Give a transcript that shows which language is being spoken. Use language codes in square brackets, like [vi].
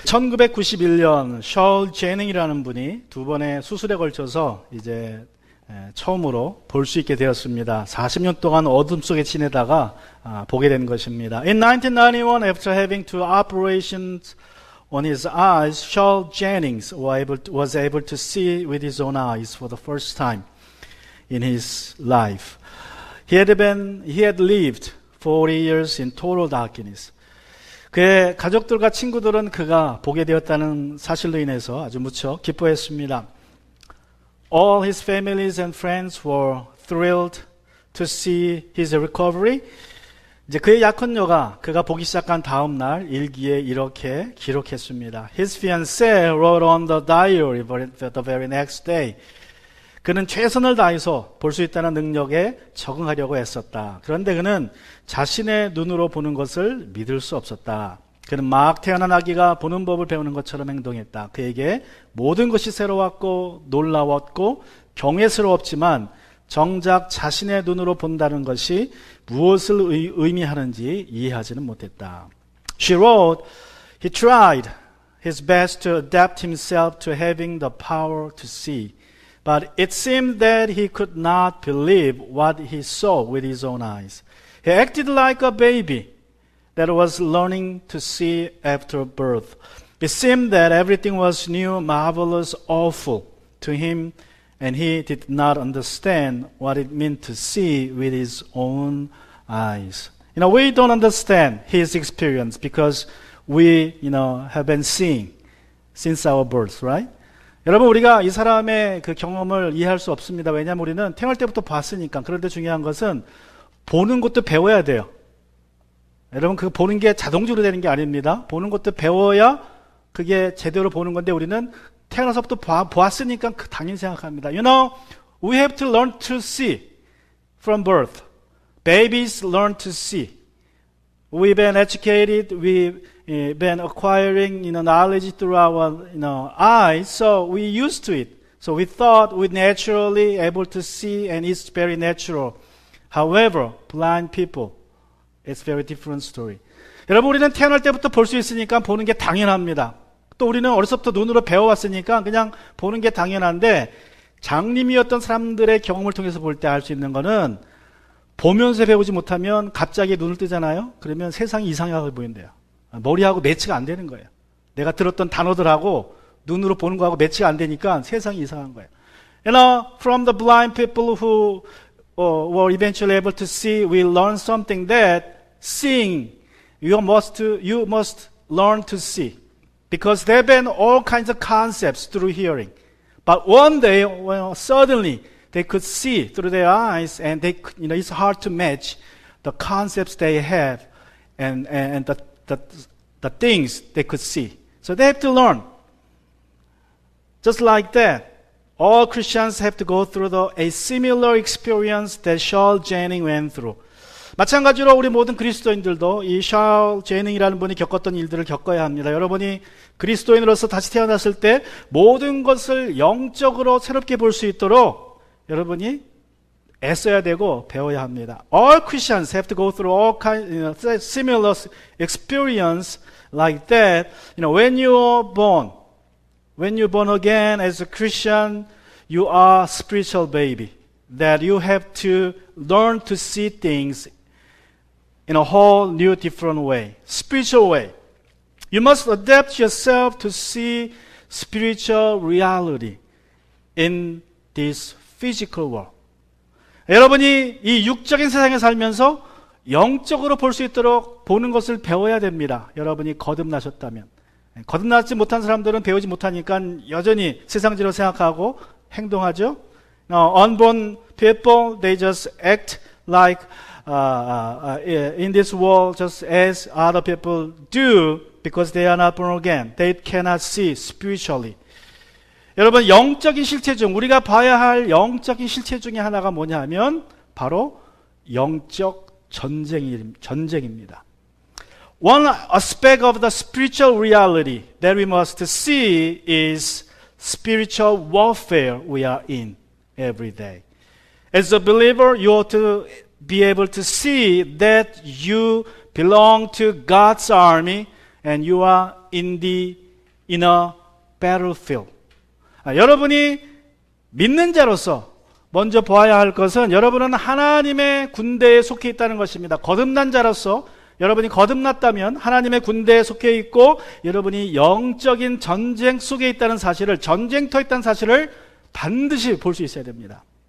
[ko] 1991년 셜 제닝이라는 분이 두 번의 수술에 걸쳐서 이제 처음으로 볼 수 있게 되었습니다. 40년 동안 어둠 속에 지내다가 보게 된 것입니다. [en] In 1991, after having two operations on his eyes, Charles Jennings was able to see with his own eyes for the first time in his life. He had lived 40 years in total darkness. [ko] 그의 가족들과 친구들은 그가 보게 되었다는 사실로 인해서 아주 무척 기뻐했습니다. [en] All his families and friends were thrilled to see his recovery. [ko] 이제 그의 약혼녀가 그가 보기 시작한 다음 날 일기에 이렇게 기록했습니다. [en] His fiancée wrote on the diary the very next day. [ko] 그는 최선을 다해서 볼 수 있다는 능력에 적응하려고 했었다. 그런데 그는 자신의 눈으로 보는 것을 믿을 수 없었다. 그는 막 태어난 아기가 보는 법을 배우는 것처럼 행동했다. 그에게 모든 것이 새로웠고 놀라웠고 경외스러웠지만 정작 자신의 눈으로 본다는 것이 무엇을 의미하는지 이해하지는 못했다. [en] She wrote, he tried his best to adapt himself to having the power to see. But it seemed that he could not believe what he saw with his own eyes. He acted like a baby that was learning to see after birth. It seemed that everything was new, marvelous, awful to him, and he did not understand what it meant to see with his own eyes. We don't understand his experience because we, have been seeing since our birth, right? [ko] 여러분, 우리가 이 사람의 그 경험을 이해할 수 없습니다. 왜냐하면 우리는 태어날 때부터 봤으니까. 그런데 중요한 것은 보는 것도 배워야 돼요. 여러분, 그 보는 게 자동적으로 되는 게 아닙니다. 보는 것도 배워야 그게 제대로 보는 건데 우리는 태어나서부터 보았으니까 당연히 생각합니다. [en] We have to learn to see from birth. Babies learn to see. We've been educated, we've been acquiring knowledge through our eyes, so we used to it. So we thought we're naturally able to see and it's very natural. However, blind people, it's very different story. [ko] 여러분, 우리는 태어날 때부터 볼 수 있으니까 보는 게 당연합니다. 또 우리는 어려서부터 눈으로 배워왔으니까 그냥 보는 게 당연한데 장님이었던 사람들의 경험을 통해서 볼 때 알 수 있는 거는 보면서 배우지 못하면 갑자기 눈을 뜨잖아요. 그러면 세상이 이상하게 보인대요. 머리하고 매치가 안 되는 거예요. 내가 들었던 단어들하고 눈으로 보는 거하고 매치가 안 되니까 세상이 이상한 거예요. [en] From the blind people who were eventually able to see, we learn something that seeing, you must learn to see. Because there have been all kinds of concepts through hearing. But one day, suddenly, they could see through their eyes, and it's hard to match the concepts they have and the things they could see. So they have to learn. Just like that, all Christians have to go through a similar experience that Charles Jennings went through. [ko] 마찬가지로 우리 모든 그리스도인들도 이 샬 제닝이라는 분이 겪었던 일들을 겪어야 합니다. 여러분이 그리스도인으로서 다시 태어났을 때 모든 것을 영적으로 새롭게 볼 수 있도록 여러분이 애써야 되고 배워야 합니다. [en] All Christians have to go through all kinds, similar experience like that. When you're born again as a Christian, you are a spiritual baby. That you have to learn to see things in a whole new different way, spiritual way. You must adapt yourself to see spiritual reality in this physical world. [ko] 여러분이 이 육적인 세상에 살면서 영적으로 볼 수 있도록 보는 것을 배워야 됩니다. 여러분이 거듭나셨다면. 거듭나지 못한 사람들은 배우지 못하니까 여전히 세상적으로 생각하고 행동하죠. [en] Unborn people, they just act like in this world just as other people do because they are not born again. They cannot see spiritually. [ko] 여러분, 영적인 실체 중 우리가 봐야 할 영적인 실체 중에 하나가 뭐냐 하면 바로 영적 전쟁입니다. [en] One aspect of the spiritual reality that we must see is spiritual warfare we are in every day. As a believer, you ought to be able to see that you belong to God's army and you are in the in a battlefield. [ko] 여러분이 믿는 자로서 먼저 보아야 할 것은 여러분은 하나님의 군대에 속해 있다는 것입니다. 거듭난 자로서 여러분이 거듭났다면 하나님의 군대에 속해 있고 여러분이 영적인 전쟁 속에 있다는 사실을, 전쟁터에 있다는 사실을 반드시 볼 수 있어야 됩니다.